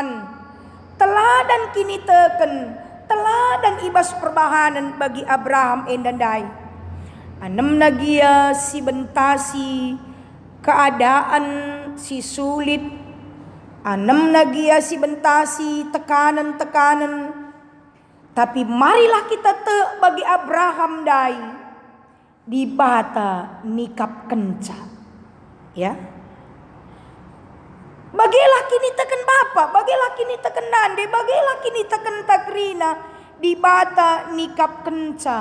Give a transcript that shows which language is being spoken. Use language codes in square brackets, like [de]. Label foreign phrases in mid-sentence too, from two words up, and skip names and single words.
[btx] Teladan kini teken. Teladan ibas perbahanan bagi Abraham endandai. Anem nagia si bentasi keadaan si sulit. Anem nagia si bentasi tekanan-tekanan. Tapi marilah kita bagi Abraham dai di bata nikap kenca. Ya. Bagilah kini teken bapa, bagilah kini teken nande, bagilah kini teken takrina di bata nikap kenca.